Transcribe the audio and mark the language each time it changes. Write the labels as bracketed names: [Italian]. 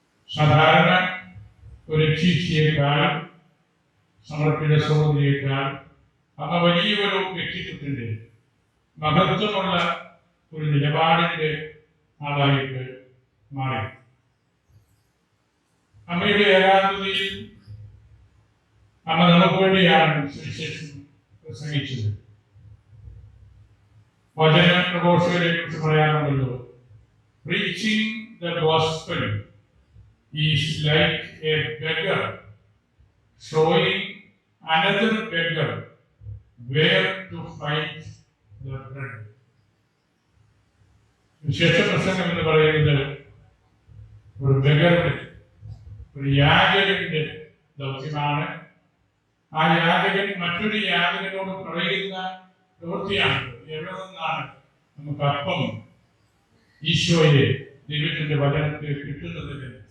[Malayalam] സാധാരണ ഒരു ശിഷ്യയേക്കാൾ, സമർപ്പിത സഹോദരിയേക്കാൾ അമ്മ വലിയൊരു വ്യക്തിത്വത്തിന്റെ മഹത്വമുള്ള ഒരു നിലപാടിന്റെ ആളായിട്ട് മാറി. അമ്മയുടെ ഏകാന്തതയിൽ അമ്മ നമുക്ക് വേണ്ടിയാണ് സുവിശേഷം പ്രസംഗിച്ചത്. വചന പ്രഘോഷകരെ കുറിച്ച് പറയാനുണ്ടല്ലോ, [English] preaching the gospel is like a beggar showing another beggar where to find the bread. [Malayalam] വിശേഷ പ്രസംഗം എന്ന് പറയുന്നത് ഒരു ബെഗറുടെ, ഒരു യാചകന്റെ ദൗത്യമാണ്. ആ യാചകൻ മറ്റൊരു യാചകനോട് പറയുന്ന പ്രവൃത്തിയാണ്, എവിടെ നിന്നാണ് നമുക്ക് അപ്പം ഈശോയെ ദൈവത്തിന്റെ വചനത്തിൽ കിട്ടുന്നതിന്.